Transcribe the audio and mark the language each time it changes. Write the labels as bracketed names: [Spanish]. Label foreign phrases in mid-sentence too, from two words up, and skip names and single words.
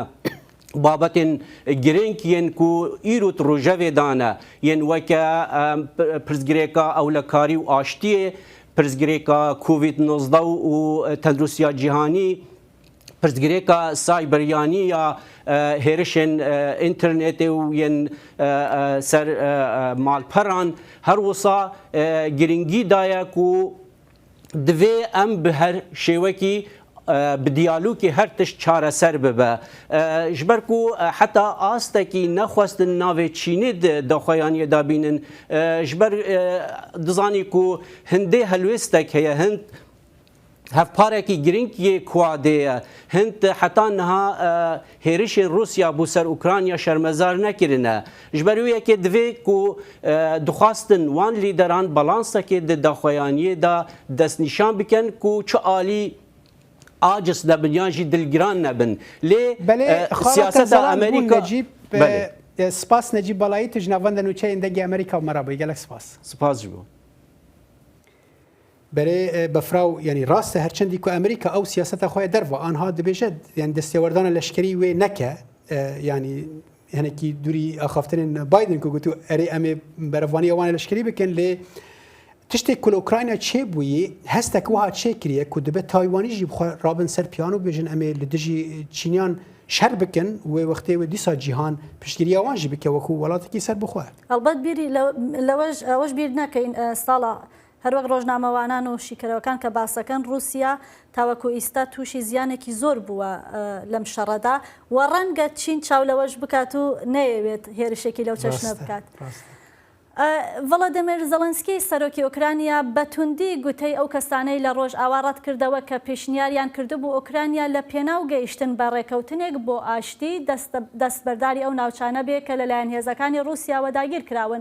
[Kurdish] بابەتên girêng yên ku îro rojevê dane yên weke pirsgirêka ewlekarî û aştiyê, pirsgirêka COVID-19 û tenduristiya cîhanî, pirsgirêka cyberyanî ya hêrişên internetê û yên ser malperan her wisa giringî daye ku divê em bi her şêwekî بدیالوکی هەر تشت چارەسەر ببە ji ber ku heta astekî nexwestin navê Çînê daxuyaniye dabînin ji ber dizanî ku hindê helwêstek heye hind hevparekî giringiyê Kuadê ye hind heta niha hêrişên Rusya bû ser Ukrayna şermezar nekirine ji ber wê yekê divê ku dixwastin wan lîderan balansekê di daxuyaniyê da destnîşan bikin ku çi alî aciz nebin yan jî dilgiran nebin lê siyaseta Amerîka سپاس نجیب باڵایی تو ژناوەندە نوچەیە دەنگی ئەمریکا و مەرابووی گەلک سپاس ji bo berê befraw yanî rast e herçendî ku Amerîka ew siyaseta xwe derva anha dibêje yani destêwerdana leşkerî wê neke yanî hinekî dûrî axaftinên Biden ku gotu erê em ê berevaniya wan leşkerî bikin lê tiştê ku li Ukrayna çêbûyî hestek wiha çêkiriye ku dibe Taywanî jî xwe rabin ser piyan û bêjin em ê li dijî Çîniyan şer bikin wê wextê wê dîsa cîhan piştgiriya wan jî bike wekû welatekî ser bixwe [Central Kurdish] البته بیری لەوەش بیر نەکەین ساڵە هەروەک ڕۆژنامەوانان و شیکەرەوەکان کە باسەکەن رووسیا تاوەکو ئیستا تووشی زیانێکی زۆر بووە لەم شەڕەدا و ڕەنگە چین چاو لەوەش بکات و نەیەوێت هێرشێکی لەو چەشنە بکات. ڤڵەدیمیر زەڵەنسکی سەرۆکی ئۆکرانیا بەتوندی گوتەی ئەو کەسانەی لە ڕۆژ ئاوارەت کردەوە کە پێشنیاریان کردبوو ئۆکرانیا لە پێناو گەیشتن بە ڕێکەوتنێک بۆ ئاشتی دەستبەرداری ئەو ناوچانە بێ کە لەلایەن هێزەکانی رووسیاوە داگیر کراون.